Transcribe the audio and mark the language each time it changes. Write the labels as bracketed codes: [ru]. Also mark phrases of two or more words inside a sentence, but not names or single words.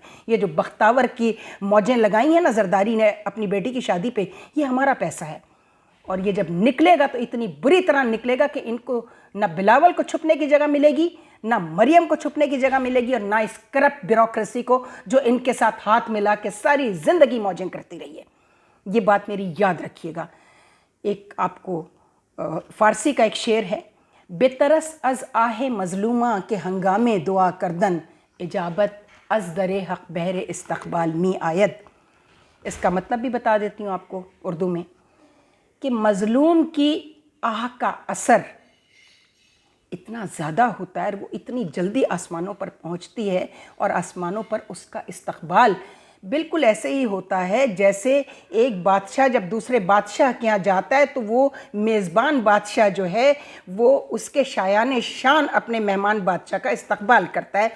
[ur] یہ جو بختاور کی موجیں لگائی ہیں نا زرداری نے اپنی بیٹی کی شادی پہ، یہ ہمارا پیسہ ہے، اور یہ جب نکلے گا تو اتنی بری طرح نکلے گا کہ ان کو نہ بلاول کو چھپنے کی جگہ ملے گی، نہ مریم کو چھپنے کی جگہ ملے گی، اور نہ اس کرپٹ بیوروکریسی کو جو ان کے ساتھ ہاتھ ملا کے ساری زندگی موجیں کرتی رہی ہے۔ یہ بات میری یاد رکھیے گا۔ ایک آپ کو فارسی کا ایک شعر ہے، [fa] بے ترس از آہ مظلومہ کے ہنگامے دعا کردن، اجابت از در حق بہر استقبال می آید۔ [ur] اس کا مطلب بھی بتا دیتی ہوں آپ کو اردو میں، کہ مظلوم کی آہ کا اثر اتنا زیادہ ہوتا ہے، وہ اتنی جلدی آسمانوں پر پہنچتی ہے، اور آسمانوں پر اس کا استقبال بالکل ایسے ہی ہوتا ہے جیسے ایک بادشاہ جب دوسرے بادشاہ کے یہاں جاتا ہے تو وہ میزبان بادشاہ جو ہے وہ اس کے شایان شان اپنے مہمان بادشاہ کا استقبال کرتا ہے۔